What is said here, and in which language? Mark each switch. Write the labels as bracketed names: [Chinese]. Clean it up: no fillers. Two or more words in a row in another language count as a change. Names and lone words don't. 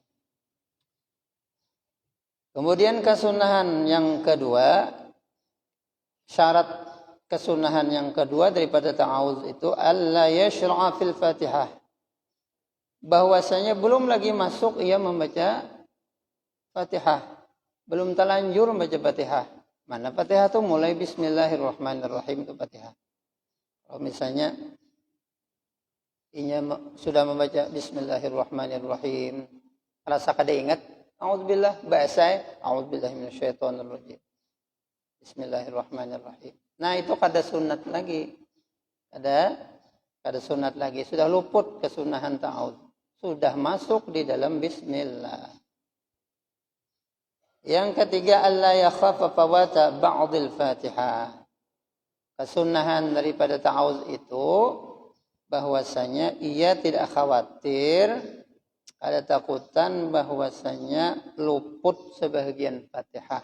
[Indonesian] Kemudian kesunahan yang kedua, syarat kesunahan yang kedua daripada ta'awudz itu [Arabic] ألا يشرع في الفاتحة, [Indonesian] bahwasanya belum lagi masuk ia membaca Fatihah, belum terlanjur membaca Fatihah. Mana Fatihah itu mulai Bismillahirrahmanirrahim itu Fatihah. [Banjar] Kalau misalnya inya sudah membaca Bismillahirrahmanirrahim, rasa kada ingat A'udzubillah, bahasa [Arabic] أعوذ بالله من الشيطان الرجيم. Bismillahirrahmanirrahim. [Banjar] Nah, itu kada sunat lagi. Kada sunat lagi, sudah luput kesunahan ta'awudz. [Indonesian] Sudah masuk di dalam bismillah. Yang ketiga, [Arabic] ألا يخاف فوات بعض الفاتحة. [Indonesian] Kesunahan daripada ta'awudz itu bahwasanya ia tidak khawatir, ada takutan bahwasanya luput sebagian Fatihah.